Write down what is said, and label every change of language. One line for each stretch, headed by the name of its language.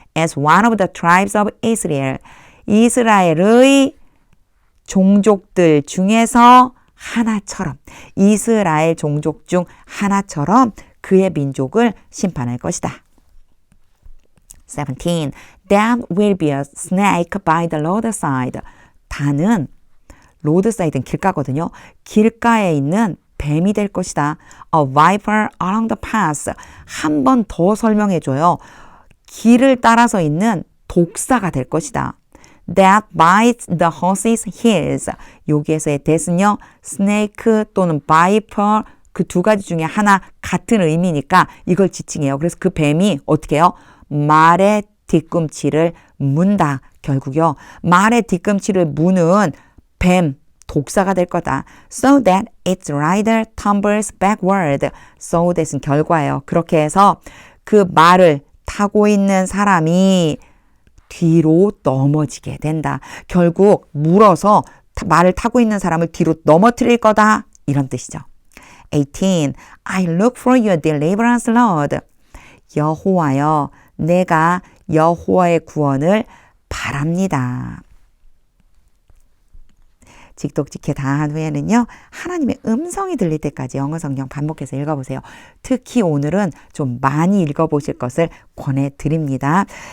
English: As one of the tribes of Israel.
Korean: 이스라엘의 종족들 중에서 하나처럼, 이스라엘 종족 중 하나처럼 그의 민족을 심판할 것이다. 17.
English: Dan will be a snake by the roadside.
Korean: 단은 로드사이드는 길가거든요. 길가에 있는 뱀이 될 것이다.
English: A viper along the path.
Korean: 한 번 더 설명해줘요. 길을 따라서 있는 독사가 될 것이다.
English: That bites the horse's heels.
Korean: 여기에서의 that은요. snake 또는 viper 그 두 가지 중에 하나 같은 의미니까 이걸 지칭해요. 그래서 그 뱀이 어떻게 해요? 말의 뒤꿈치를 문다. 결국요. 말의 뒤꿈치를 무는 뱀, 독사가 될 거다.
English: So that its rider tumbles backward.
Korean: So that은 결과예요. 그렇게 해서 그 말을 타고 있는 사람이 뒤로 넘어지게 된다. 결국 물어서 말을 타고 있는 사람을 뒤로 넘어뜨릴 거다. 이런 뜻이죠. 18.
English: I look for your deliverance, Lord.
Korean: 여호와여, 내가 여호와의 구원을 바랍니다. 직독직해 다 한 후에는요. 하나님의 음성이 들릴 때까지 영어 성경 반복해서 읽어보세요. 특히 오늘은 좀 많이 읽어보실 것을 권해드립니다.